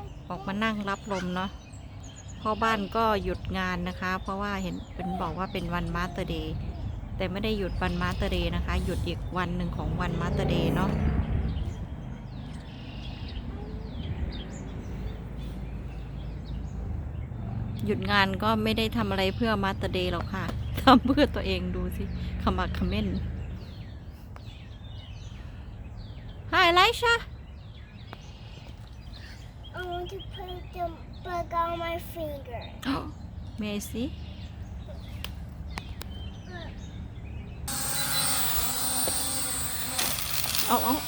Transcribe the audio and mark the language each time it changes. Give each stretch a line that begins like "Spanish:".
Thai: ออกมานั่งรับลมเนาะพ่อบ้านก็หยุดงานนะคะ เพราะว่าเห็นเป็นบอกว่าเป็นวันมาสเตอร์เดย์แต่ไม่ได้หยุดวันมาสเตอร์เดย์นะคะ หยุดอีกวันหนึ่งของวันมาสเตอร์เดย์เนาะหยุดงานก็ไม่ได้ทำอะไรเพื่อมาสเตอร์เดย์หรอกค่ะทำเพื่อตัวเองดูสิขมักเขม้น
English: Hi Elisha I want to put the bug on my finger. May I see เอา